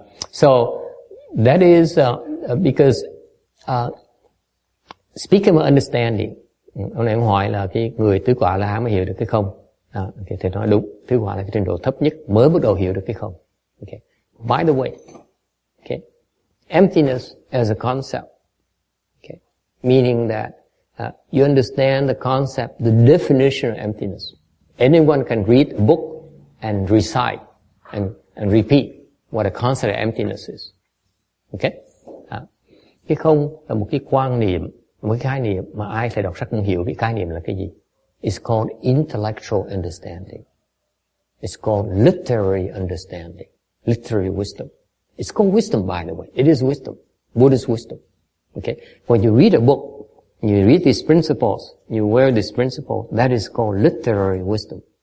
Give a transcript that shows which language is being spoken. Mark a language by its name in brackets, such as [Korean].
[English] So that is because speaking of understanding, [Vietnamese] ông này hỏi là cái người tứ quả La Hán mới hiểu được cái không. Okay, thì nói đúng, tứ quả là cái trình độ thấp nhất mới bắt đầu hiểu được cái không. [English] Okay. By the way, okay, emptiness as a concept, okay, meaning that you understand the concept, the definition of emptiness. Anyone can read a book and recite and repeat what a concept of emptiness is. Okay? [Vietnamese] Cái không là một cái quan niệm, một cái khái niệm mà ai thầy đọc sách cũng hiểu cái khái niệm là cái gì. [English] It's called intellectual understanding. It's called literary understanding. Literary wisdom. It's called wisdom, by the way. It is wisdom. Buddhist wisdom. Okay? When you read a book, you read these principles, you wear these principles, that is called literary wisdom.